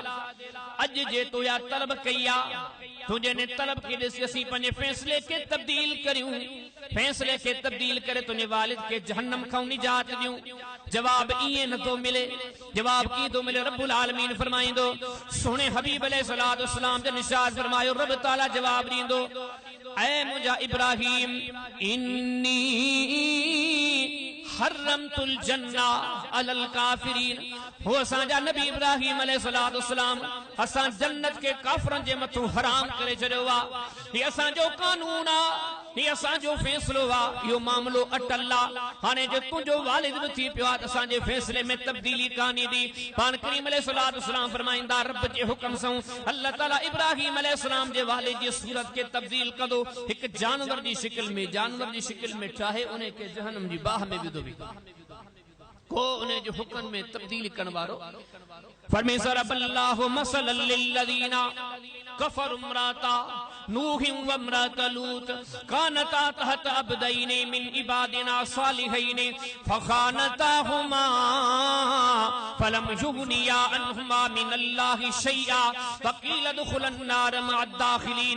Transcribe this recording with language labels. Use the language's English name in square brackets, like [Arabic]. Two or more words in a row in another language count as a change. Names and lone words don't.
[Sindhi] अॼु जे तो या तलब कई आहे, तुंहिंजे ने तलब खे ॾिसी असीं पंहिंजे फ़ैसिले खे तब्दील करियूं, फ़ैसिले खे तब्दील करे तुंहिंजे वालिद खे जहन्नम खां निजात ॾियूं। जवाब ईअं नथो मिले, जवाब कीअं थो मिले? रब्बुल आलमीन फरमाईंदो, सुहिणे हबीब अलैहिस्सलाम जो निशाद फरमायो, रब ताला जवाब ॾींदो, ऐ मुंहिंजा इब्राहिम [Arabic] إني حرمت الجنة على الكافرين, [Sindhi] हो असांजा नबी इब्राहिम अलैहिस्सलाम असां जन्नत के काफरनि जे मथां हराम करे छॾियो आहे। ही असांजो कानून आहे, ही असांजो फ़ैसिलो आहे, इहो मामलो अटल आहे। हाणे जो तुंहिंजो वालिद बि थी पियो आहे, असांजे फ़ैसिले में तब्दीली कान्हे ॾी। पाण करीम अलैहिस्सलाम फरमाईंदा, रब जे हुक्म सां अल्लाह ताला इब्राहिम अलैहिस्सलाम जे वालिद जी सूरत खे तब्दील कंदो, हिकु जानवर जी शिकिल में ठाहे उन खे जहन्नम जी बाह में विधो को उन जो हुक्म में तब्दीली करण वारो। [Arabic] फरमाए ضرب الله مثلا للذين كفروا امرأة نوح وامرأة لوط كانتا تحت عبدين من عبادنا صالحين فخانتاهما فلم يغنيا عنهما من الله شيئا فقيل ادخلا النار مع الداخلين.